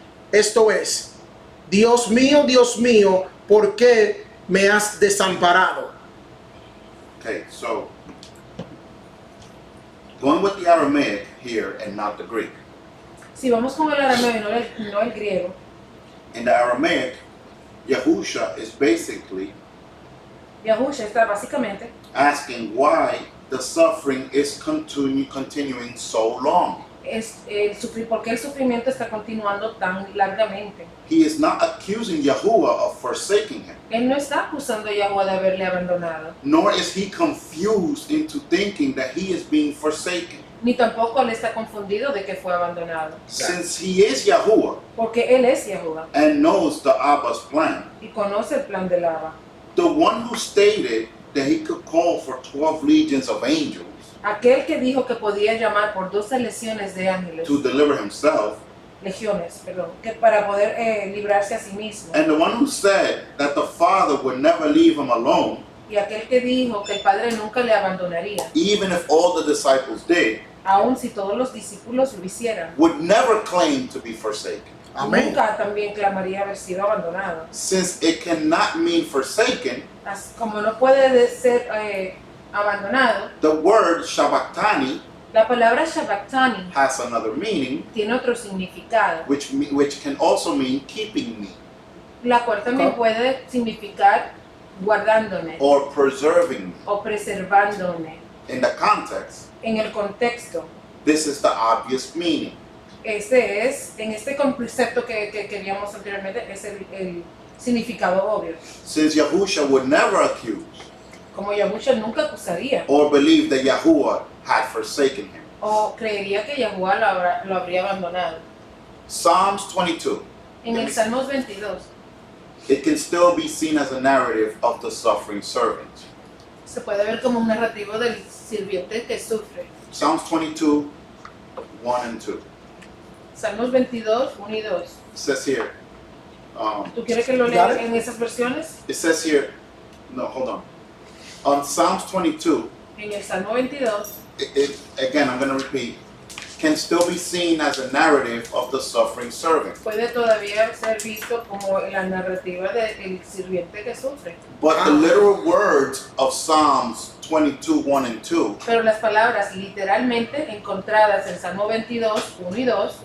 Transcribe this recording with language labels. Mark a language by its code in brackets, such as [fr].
[es] Esto es, Dios mío, ¿por qué me has desamparado? [en] Okay, so going with the Aramaic here and not the Greek. [es] Si vamos con el arameo y no el griego, [en] In the Aramaic, Yahusha is basically [es] Yahusha está básicamente [en] asking why the suffering is continuing so long. [es] por qué el sufrimiento está continuando tan largamente. [en] He is not accusing Yahuwah of forsaking him, [es] Él no está acusando a Yahweh de haberle abandonado, [en] nor is he confused into thinking that he is being forsaken. [es] ni tampoco él está confundido de que fue abandonado, [en] Since he is Yahuwah [es] porque él es Yahweh [en] and knows the Abba's plan, [es] y conoce el plan del Abba. [en] the one who stated that he could call for 12 legions of angels [es] Aquel que dijo que podía llamar por 12 legiones de ángeles, [en] to deliver himself, [es] que para poder librarse a sí mismo, [en] and the one who said that the Father would never leave him alone, [es] y aquel que dijo que el Padre nunca le abandonaría, [en] even if all the disciples did, [es] aun si todos los discípulos lo hicieran, [en] would never claim to be forsaken. [es] Amén. nunca también clamaría haber sido abandonado. [en] Since it cannot mean forsaken, [es] Como no puede ser abandonado, [en] the word Shabbatani [es] la palabra Shabbatani [en] has another meaning, [es] tiene otro significado, [en] which can also mean keeping me [es] la cual también puede significar guardándome [en] or preserving me. [es] o preservándome. [en] In the context, [es] En el contexto, [en] this is the obvious meaning. [es] en este concepto que vimos anteriormente, es el significado obvio. [en] Since Yahusha would never accuse [es] Como Yahusha nunca acusaría [en] or believe that Yahuwah had forsaken him. [es] o creería que Yahuwah lo habría abandonado. [en] Psalms 22, [es] En el Salmos 22 [en] it can still be seen as a narrative of the suffering servant. [es] se puede ver como un narrativo del sirviente que sufre. [en] Psalms 22, 1 and 2. [es] Salmos 22, 1 y 2. [en] It says here, [es] ¿Tú quieres que lo [en] Got [es] lea en esas versiones? [en] it says here, no, hold on. On Psalms 22, [es] En el Salmo 22 [en] again, I'm going to repeat, can still be seen as a narrative of the suffering servant. [es] puede todavía ser visto como la narrativa del sirviente que sufre. [en] But the literal words of Psalms 22, 1 and 2 [es] Pero las palabras literalmente encontradas en Salmo 22, 1 y 2